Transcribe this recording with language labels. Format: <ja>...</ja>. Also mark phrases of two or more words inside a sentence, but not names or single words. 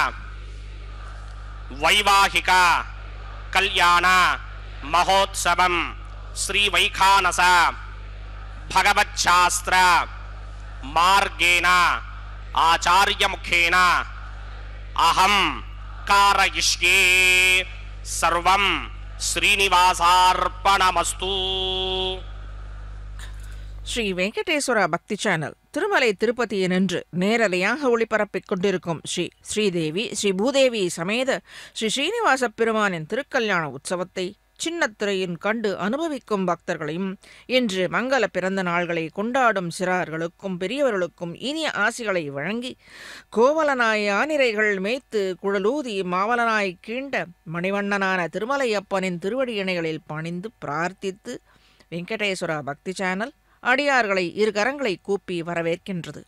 <sa>వైవాహిక కళ్యాణ మహోత్సవం శ్రీ వైఖానస భగవచ్ఛాస్త్ర మార్గేణ ఆచార్యముఖేన అహం కారయిష్యే. సర్వం శ్రీనివాసార్పణమస్తు.</sa> <ta>ஸ்ரீ வெங்கடேஸ்வர பக்தி சேனல் திருமலை திருப்பதியினின்று நேரலையாக ஒளிபரப்பிக் கொண்டிருக்கும் ஸ்ரீ ஸ்ரீதேவி ஸ்ரீ பூதேவி சமேத ஸ்ரீ ஸ்ரீனிவாச பெருமானின் திருக்கல்யாண உற்சவத்தை சின்னத்திரையின் கண்டு அனுபவிக்கும் பக்தர்களையும் இன்று மங்கள பிறந்த நாள்களை கொண்டாடும் சிறார்களுக்கும் பெரியவர்களுக்கும் இனிய ஆசிகளை வழங்கி கோவலனாய் ஆனிரைகள் மேய்த்து குழலூதி மாவலனாய் கீண்ட மணிவண்ணனான திருமலையப்பனின் திருவடியிணைகளில் பணிந்து பிரார்த்தித்து வெங்கடேஸ்வர பக்தி சேனல் அடியார்களை இரு கரங்களை கூப்பி வரவேற்கின்றது.</ta>